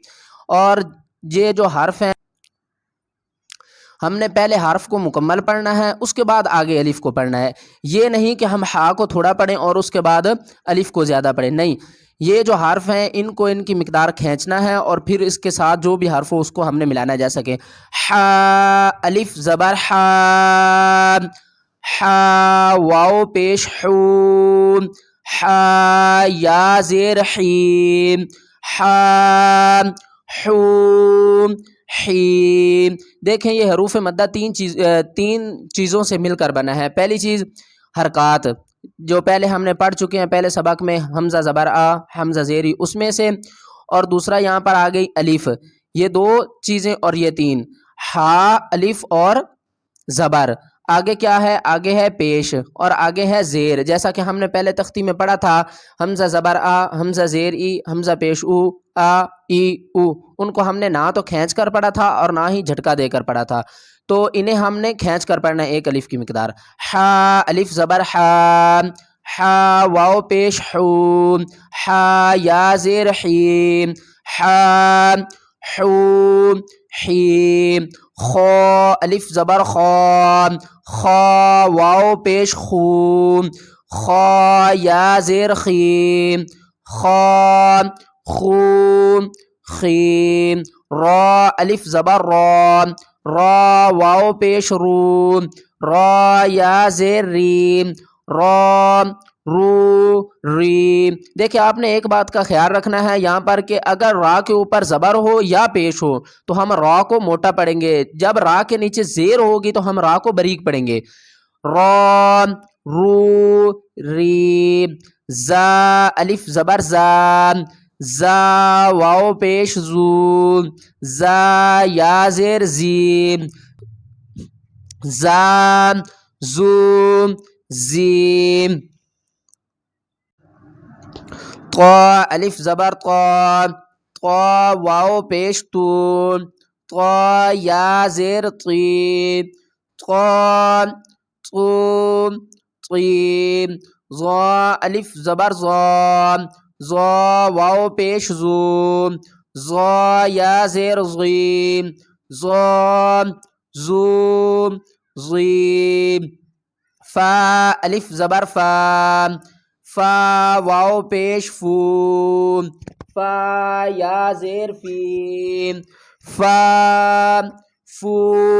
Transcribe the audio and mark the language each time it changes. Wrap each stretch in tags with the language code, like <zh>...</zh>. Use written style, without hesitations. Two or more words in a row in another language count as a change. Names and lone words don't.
<ur>اور یہ جو حرف ہیں ہم نے پہلے حرف کو مکمل پڑھنا ہے، اس کے بعد آگے الف کو پڑھنا ہے۔ یہ نہیں کہ ہم ہا کو تھوڑا پڑھیں اور اس کے بعد الف کو زیادہ پڑھیں، نہیں، یہ جو حرف ہیں ان کو ان کی مقدار کھینچنا ہے اور پھر اس کے ساتھ جو بھی حرف ہو اس کو ہم نے ملانا ہے، جیسا کہ ہا الف زبر ہا، ہا واو پیش حو، ہا یا زیر حیم، ہا حو حیم۔ دیکھیں یہ حروف مدہ تین چیزوں سے مل کر بنا ہے۔ پہلی چیز حرکات، جو پہلے ہم نے پڑھ چکے ہیں پہلے سبق میں، حمزہ زبر آ، حمزہ زیری، اس میں سے، اور دوسرا یہاں پر آ گئی الف۔ یہ دو چیزیں اور یہ تین، ہا الف اور زبر۔ آگے کیا ہے؟ آگے ہے پیش اور آگے ہے زیر، جیسا کہ ہم نے پہلے تختی میں پڑھا تھا، حمزہ زبر آ، حمزہ زیر ای، حمزہ پیش او، آ ای او۔ ان کو ہم نے نہ تو کھینچ کر پڑھا تھا اور نہ ہی جھٹکا دے کر پڑھا تھا، تو انہیں ہم نے کھینچ کر پڑھنا ہے ایک الف کی مقدار۔ ہا الف زبر ہا، ہا واو پیش حو، ہا یا زیر حیم، ہا حو حیم۔ خو الف زبر خا، خا واو پیش خو، خا یا زیر خیم، خا خو خیم۔ را الف زبر را، را واو پیش رو، را یا زیر ریم، را رو ریم۔ دیکھیں آپ نے ایک بات کا خیال رکھنا ہے یہاں پر کہ اگر را کے اوپر زبر ہو یا پیش ہو تو ہم را کو موٹا پڑھیں گے، جب را کے نیچے زیر ہوگی تو ہم را کو باریک پڑھیں گے۔ را رو ریم۔ زا الف زبر زا، زا واو پیش زو، زا یا زیر زیم، زا زو زیم۔ طا الف زبر طا، طا واو پیش تو، طا یا زیر طی، طا طو طیم ظا الف زبر ظا ظا واو پیش زو ظا یا زیر ظیم ظا زو ظیم فا الف زبر فا فا واو پیش فو فا یا زیر فیم فا فو</ur>